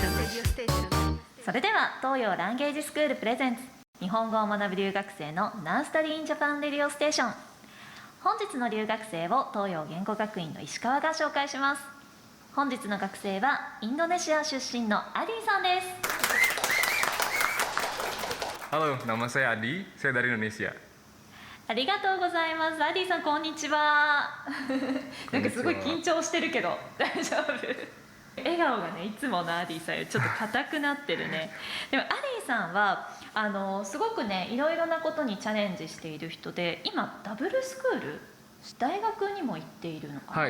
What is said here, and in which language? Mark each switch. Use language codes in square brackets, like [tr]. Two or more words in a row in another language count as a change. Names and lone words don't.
[ja] それでは東洋ランゲージスクールプレゼンツ日本語を学ぶ留学生の Now Study in Japan Radio Station。本日の留学生を東洋言語学院の石川が紹介します。本日の学生はインドネシア出身のアディさんです。 [id] Halo, nama saya Adi, saya dari Indonesia. [ja] ありがとうございます。アディさんこんにちは。なんかすごい緊張してるけど大丈夫？笑顔がねいつものアディさんよりちょっと硬くなってるね。でもアディさんはすごくねいろいろなことにチャレンジしている人で、今ダブルスクール大学にも行っているのかな。